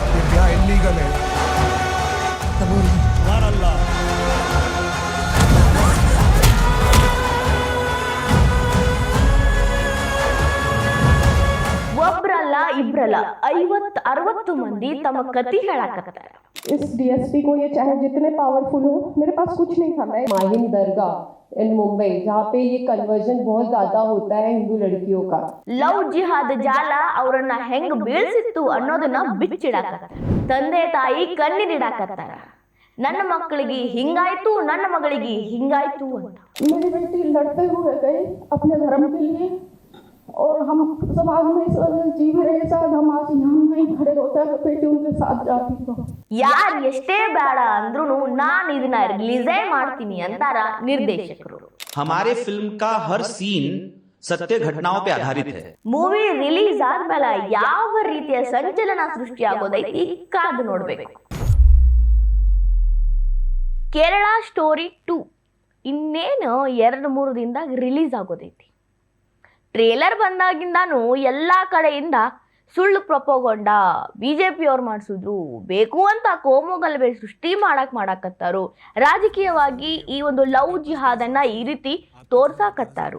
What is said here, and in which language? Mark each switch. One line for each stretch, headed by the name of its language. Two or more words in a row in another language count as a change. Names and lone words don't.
Kannada: ಒಬ್ರಲ್ಲ ಇಬ್ರಲ್ಲ 50-60 ಮಂದಿ ತಮ್ಮ ಕತಿ ಹೇಳಾಕತ್ತಾರೆ.
Hindi: इस डीएसपी को ये चाहे जितने पावरफुल हो, मेरे पास कुछ नहीं था. मैं माहिम दरगाह इन मुंबई जहाँ पे ये कन्वर्जन बहुत ज्यादा होता है हिंदू लड़कियों का.
Kannada: ಲವ್ ಜಿಹಾದ್ ಜಾಲ ಅವರನ್ನ ಹೆಂಗ್ ಬೀಳ್ಸಿತ್ತು ಅನ್ನೋದನ್ನ ಬಿಚ್ಚಿಡಾಕತ್ತಾರ. ತಂದೆ ತಾಯಿ ಕಣ್ಣೀರಿಡಾಕತ್ತಾರ. ನನ್ನ ಮಕ್ಕಳಿಗೆ ಹಿಂಗಾಯ್ತು, ನನ್ನ ಮಗಳಿಗೆ ಹಿಂಗಾಯ್ತು ಅಂತ.
Hindi: मेरी बेटी लड़ते हुए गए अपने धर्म के लिए और हम समाज में जी रहे साथ हम आज यहाँ नहीं खड़े होते हैं. बेटी उनके साथ जाती तो
Kannada: ಯಾರು ಎಷ್ಟೇ ಬೇಡ ಅಂದ್ರೂ ನಾನು ಇದನ್ನ ರಿಲೀಸೇ ಮಾಡ್ತೀನಿ ಅಂತಾರ ನಿರ್ದೇಶಕರು.
Hindi: हमारे फिल्म का हर सीन सत्य घटनाओं पे आधारित है.
English: movie release
Kannada: ಆದ್ಮೇಲೆ ಯಾವ ರೀತಿಯ ಸಂಚಲನ ಸೃಷ್ಟಿಯಾಗೋದೈತಿ ಕಾದು ನೋಡ್ಬೇಕು. ಕೇರಳ ಸ್ಟೋರಿ 2 ಇನ್ನೇನು 2-3 ದಿನದಾಗ ರಿಲೀಸ್ ಆಗೋದೈತಿ. ಟ್ರೇಲರ್ ಬಂದಾಗಿಂದಾನು ಎಲ್ಲಾ ಕಡೆಯಿಂದ ಸುಳ್ಳು ಪ್ರೊಪೋಗೊಂಡ ಬಿಜೆಪಿ ಅವ್ರು ಮಾಡಿಸಿದ್ರು, ಬೇಕು ಅಂತ ಕೋಮು ಗಲಭೆ ಸೃಷ್ಟಿ ಮಾಡಾಕತ್ತಾರು, ರಾಜಕೀಯವಾಗಿ ಈ ಒಂದು ಲವ್ ಜಿಹಾದನ್ನ ಈ ರೀತಿ ತೋರ್ಸಾಕತ್ತಾರು.